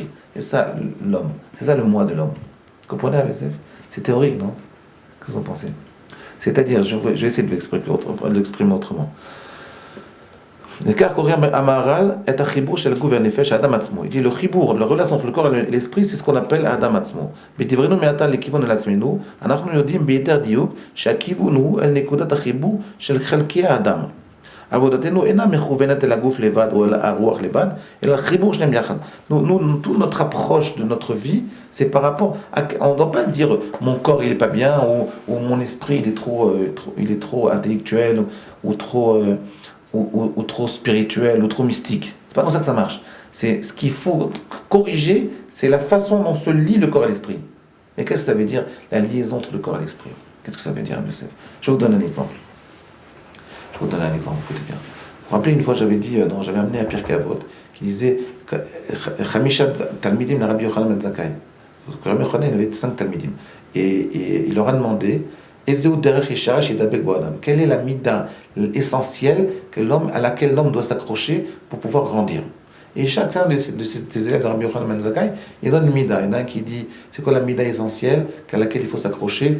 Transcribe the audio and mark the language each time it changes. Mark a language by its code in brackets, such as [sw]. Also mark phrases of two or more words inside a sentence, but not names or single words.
[fr] Et ça, l'homme. C'est ça le moi de l'homme. Vous comprenez, Rabbi Yosef? C'est théorique, non? Qu'est-ce que vous en pensez? C'est-à-dire, je vais essayer de l'exprimer autrement. Il dit le chibour, la relation entre le corps et l'esprit, c'est ce qu'on appelle [he] אדם עצמו. עבודתנו אינה מכוונת אל הגוף לבד או אל הרוח לבד, אלא החיבור שניהם יחד. [fr] Toute notre approche de notre vie, c'est par rapport à... On ne doit pas dire mon corps il est pas bien ou mon esprit il est trop intellectuel ou trop spirituel ou trop mystique. C'est pas comme ça que ça marche. C'est ce qu'il faut corriger, c'est la façon dont se lie le corps et l'esprit. Et qu'est-ce que ça veut dire la liaison entre le corps et l'esprit? Qu'est-ce que ça veut dire, Youssef? Je vous donne un exemple. Je vous donne un exemple, écoutez bien. Vous vous rappelez, une fois j'avais amené un Pirkei Avot qui disait [he] חמישה תלמידים לרבי יוחנן בן זכאי. [fr] Rabbi Yochanan avait 5 Talmidim. Et il leur a demandé Quelle est la mida essentielle à laquelle l'homme doit s'accrocher pour pouvoir grandir? Et chacun de ces élèves de Rabbi Yochanan ben Zakkai, il donne une mida. Il y en a un qui dit, c'est quoi la mida essentielle à laquelle il faut s'accrocher?